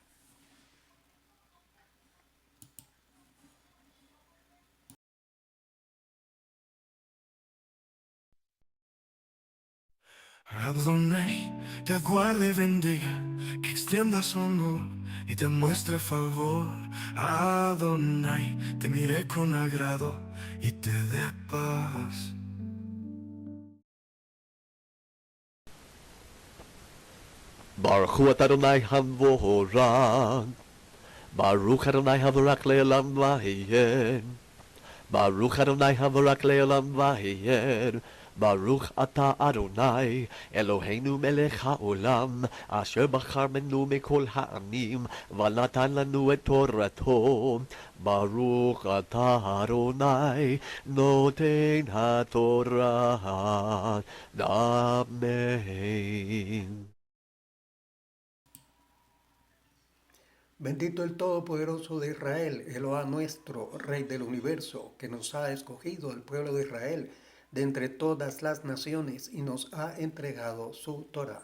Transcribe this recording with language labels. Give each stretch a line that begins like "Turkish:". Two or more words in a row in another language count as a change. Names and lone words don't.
Spanish: Adonai te guarde y bendiga, que extienda su honor y te muestre favor. Adonai te mire con agrado y te dé paz.
Hebrew: ברוך הוא אדוני המבורך. ברוך אדוני המבורך לעולם ועד. ברוך אדוני המבורך לעולם ועד. ברוך אתה אדוני אלוהינו מלך העולם אשר בחר בנו מכל העמים ונתן לנו את תורתו. ברוך אתה אדוני נותן התורה. Amen.
Spanish: Bendito el Todopoderoso de Israel, Eloah nuestro, Rey del universo, que nos ha escogido el pueblo de Israel de entre todas las naciones y nos ha entregado su Torah.